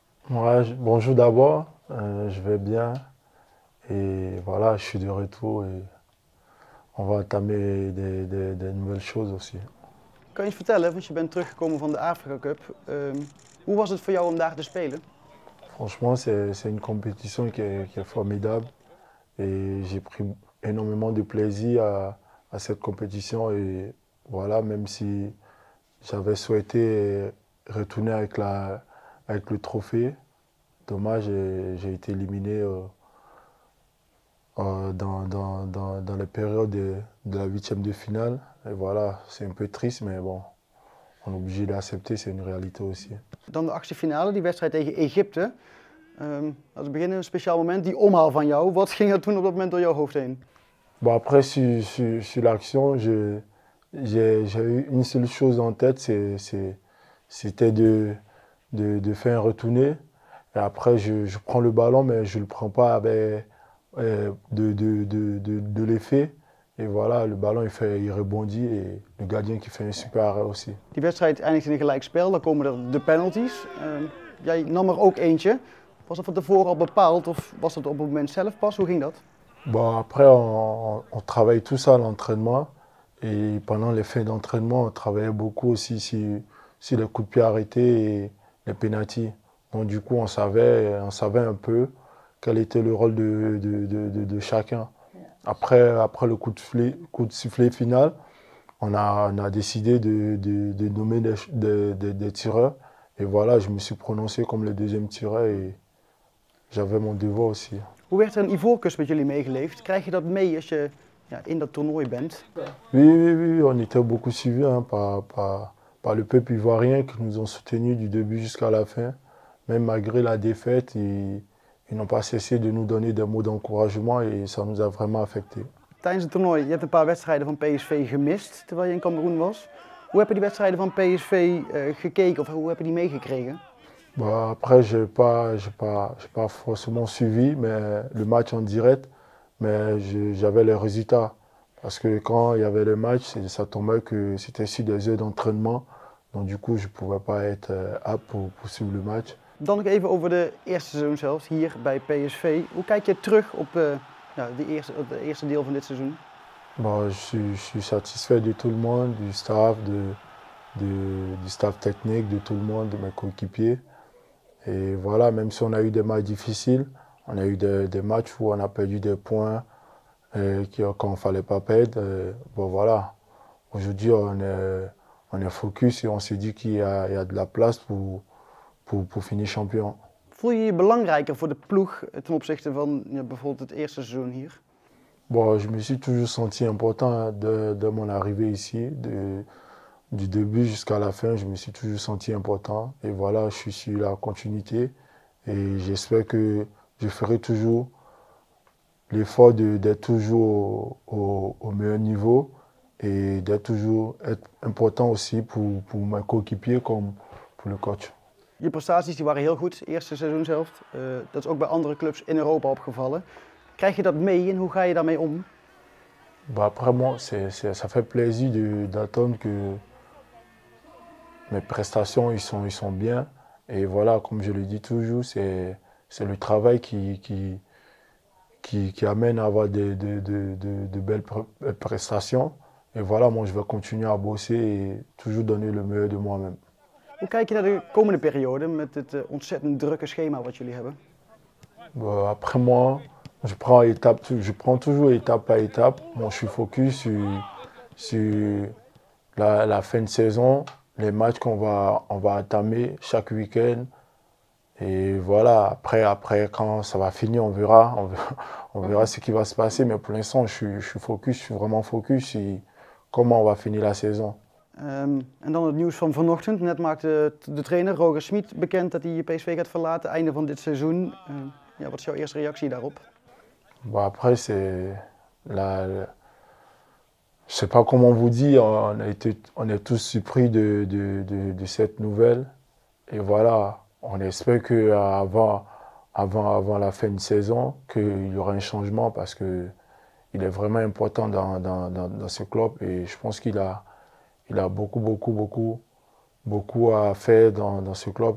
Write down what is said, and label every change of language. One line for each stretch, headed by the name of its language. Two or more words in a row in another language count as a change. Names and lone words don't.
French: Bonjour d'abord, je vais bien et voilà, je suis de retour et on va entamer des nouvelles choses aussi.
Dutch: Kan je eens vertellen, want je bent teruggekomen van de Afrika Cup. Hoe was het voor jou om daar te spelen?
French: Franchement, c'est une compétition qui est formidable et j'ai pris énormément de plaisir à cette compétition et voilà, même si j'avais souhaité retourner avec le trophée, dommage, j'ai été éliminé dans les périodes de la huitième de finale. Et voilà, c'est un peu triste, mais bon, on est obligé d'accepter, c'est une réalité aussi.
Dutch: Dan de achtste finale, die wedstrijd tegen Egypte. Laten we beginnen, een speciaal moment, die omhaal van jou. Wat ging er toen op dat moment door jouw hoofd heen?
French: Bon, après, sur l'action, j'ai eu une seule chose en tête, c'était de faire un retourné. Et après, je prends le ballon, mais je ne le prends pas avec, de l'effet. Et voilà, le ballon, il rebondit et le gardien qui fait un super arrêt aussi.
Dutch: Die wedstrijd eindigt in een gelijkspel, dan komen er de penalties. Jij nam er ook eentje. Was dat van tevoren al bepaald of was dat op het moment zelf pas? Hoe ging dat?
French: Bon, après, on travaille tout ça à l'entraînement. Et pendant les fins d'entraînement, on travaillait beaucoup aussi sur les coups de pied arrêtés et les pénaltys. Donc du coup, on savait un peu quel était le rôle de chacun. Après le coup de sifflet final, on a décidé de nommer des tireurs. Et voilà, je me suis prononcé comme le deuxième tireur et j'avais mon devoir aussi.
Dutch: Hoe werd er een Ivoorkust met jullie meegeleefd? Krijg je dat mee als je in dat toernooi bent?
French: Oui, oui, oui, on était beaucoup suivis hein, par le peuple ivoirien qui nous ont soutenus du début jusqu'à la fin. Même malgré la défaite, ils n'ont pas cessé de nous donner des mots d'encouragement et ça nous a vraiment affectés.
Dutch: Tijdens het toernooi, je hebt een paar wedstrijden van PSV gemist terwijl je in Kameroen was. Hoe heb je die wedstrijden van PSV gekeken of hoe heb je die meegekregen?
French: Bon, après, j'ai pas forcément suivi mais le match en direct, mais j'avais les résultats. Parce que quand il y avait le match, ça tombait que c'était sur des heures d'entraînement. Donc du coup, je ne pouvais pas être apte pour suivre le match.
Dutch: Dan nog even over de eerste seizoen zelf, hier bij PSV. Hoe kijk je terug op het eerste deel van dit seizoen?
French: Bon, je suis satisfait de tout le monde, du staff, du staff technique, de tout le monde, de mes coéquipiers. Et voilà, même si on a eu des matchs difficiles, on a eu des matchs où on a perdu des points qu'on ne fallait pas perdre. Bon voilà, aujourd'hui on est focus et on se dit qu'il y a de la place pour finir champion.
Dutch: Voel je je belangrijker voor de ploeg ten opzichte van bijvoorbeeld het eerste seizoen hier?
French: Bon, je me suis toujours senti important de mon arrivée ici, du début jusqu'à la fin, je me suis toujours senti important. Et voilà, je suis sur la continuité et j'espère que je ferai toujours l'effort d'être toujours au meilleur niveau et d'être toujours important aussi pour mes coéquipiers comme pour le coach.
Dutch: Je prestaties die waren heel goed, eerste seizoen zelf. Dat is ook bij andere clubs in Europa opgevallen. Krijg je dat mee en hoe ga je daarmee om?
French: Bah après moi, ça fait plaisir d'entendre que mes prestations ils sont bien. Et voilà, comme je le dis toujours, c'est le travail qui amène à avoir de belles prestations. Et voilà, moi je vais continuer à bosser et toujours donner le meilleur de moi-même.
Dutch: Hoe kijk je naar de komende periode met het ontzettend drukke schema wat jullie hebben?
French: Bon, après moi, je prends toujours étape par étape. Moi, je suis focus sur la fin de saison, les matchs on va entamer chaque week-end. Et voilà, après, quand ça va finir, on verra ce qui va se passer. Mais pour l'instant, je suis focus, je suis vraiment focus sur comment on va finir la saison.
Dutch: En dan het nieuws van vanochtend. Net maakte de trainer Roger Smit bekend dat hij PSV gaat verlaten, einde van dit seizoen. Wat is jouw eerste reactie daarop?
French: Bon, après, je sais pas comment vous dire, on est tous surpris de cette nouvelle. Et voilà, on espère qu'avant avant la fin de saison, qu'il y aura un changement parce qu'il est vraiment important dans ce club et je pense qu'il a beaucoup à faire dans ce club.